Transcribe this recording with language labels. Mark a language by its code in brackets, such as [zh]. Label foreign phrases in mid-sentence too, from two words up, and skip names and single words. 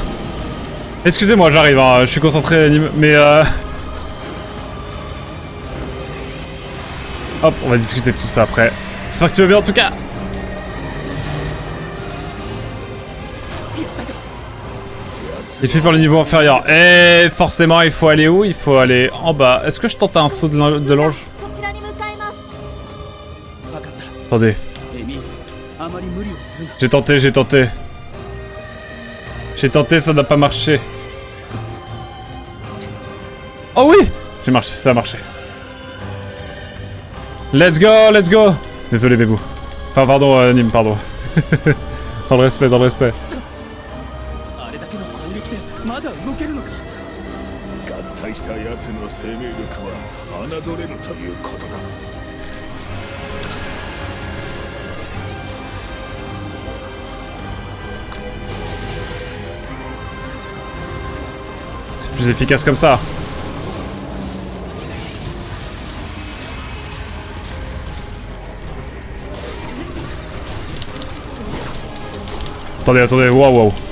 [fr] Excusez-moi, j'arrive, hein, je suis concentré, mais Hop, on va discuter de tout ça après. J'espère que tu vas bien en tout cas. Il fait faire le niveau inférieur. Et forcément, il faut aller où? Il faut aller en bas. Est-ce que je tente un saut de l'ange? [ja] そちらに向かいます。分かった [fr] Attendez. [ja] エミールあまり無理をするな [fr] J'ai tenté, j'ai tenté. J'ai tenté, ça n'a pas marché. Oh oui! J'ai marché, ça a marché. [en] Let's go, let's go! [fr] Désolé, Bébou. Enfin, pardon, Nîmes, pardon. Dans le respect, dans le respect. [ja] あれだけの攻撃でまだ動けるのか合体した奴の生命力は侮れるということだ。 [fr] C'est plus efficace comme ça. Attendez, attendez, wow, wow.